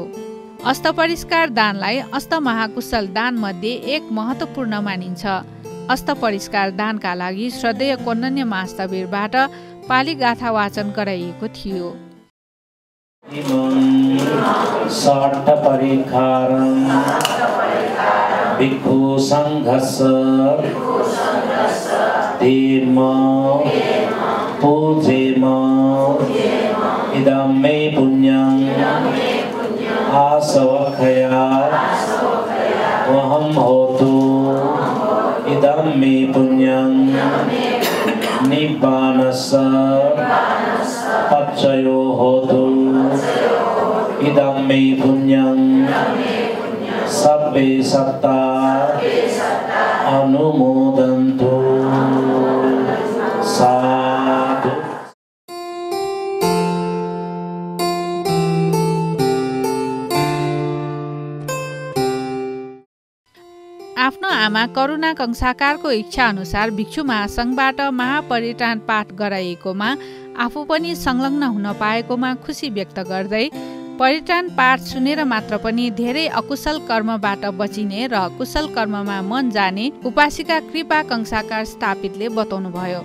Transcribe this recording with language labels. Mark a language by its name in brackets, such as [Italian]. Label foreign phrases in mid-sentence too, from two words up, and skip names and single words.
[Nepali] अष्टपरिष्कार दानलाई अष्टमहाकुशल दान मध्ये एक महत्त्वपूर्ण मानिन्छ। अष्टपरिष्कार दानका लागि श्रद्धेय कोन्नन्य महास्थविरबाट पाली गाथा वाचन गराइएको थियो। [Pali] भिक्षु सङ्घस्य धीर्म पूजेम इदं मे पुण्यं आसवखया वहं होतु इदं मे पुण्यं निब्बानस्य पच्चयो होतु इदं मे पुण्यं सब्बे सत्ता अनुमोदन्तु। साधु। [Nepali] आफ्नो आमा करुणा कंसाकारको इच्छा अनुसार भिक्षु महासङ्घबाट महापरित्राण पाठ गराइएकोमा आफू पनि संलग्न हुन पाएकोमा खुसी व्यक्त गर्दै परित्राण पाठ सुनेर मात्र पनि धेरै अकुशल कर्मबाट बचिने र कुशल कर्ममा मन जाने उपासिका कृपा कंसाकार स्थापितले बताउनुभयो।